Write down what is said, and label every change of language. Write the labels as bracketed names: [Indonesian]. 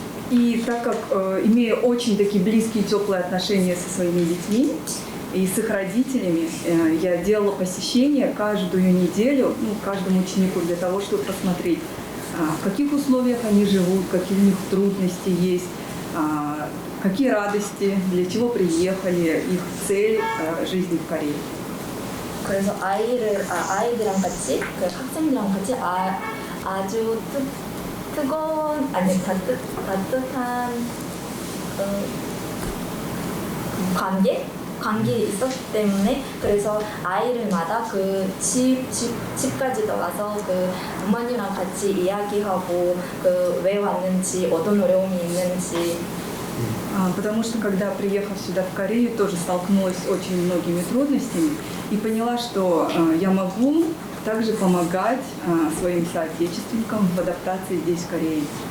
[Russian] И так как имею очень такие близкие, теплые отношения со своими детьми и с их родителями, я делала посещения каждую неделю, каждому ученику для того, чтобы посмотреть, в каких условиях они живут, какие у них трудности есть, какие радости, для чего приехали, их цель жизни в Корее. [Korean] 그래서 아이들이랑 같이 학생들이랑 같이 아주 뜨거운 따뜻한 관계 있었기 때문에 그래서 아이들마다 집까지 나가서 부모님이랑 같이 이야기하고 왜 왔는지 어떤 어려움이 있는지. [Russian] Потому что когда приехав сюда в Корею, тоже столкнулась с очень многими трудностями и поняла, что я могу также помогать своим соотечественникам в адаптации здесь, в Корее.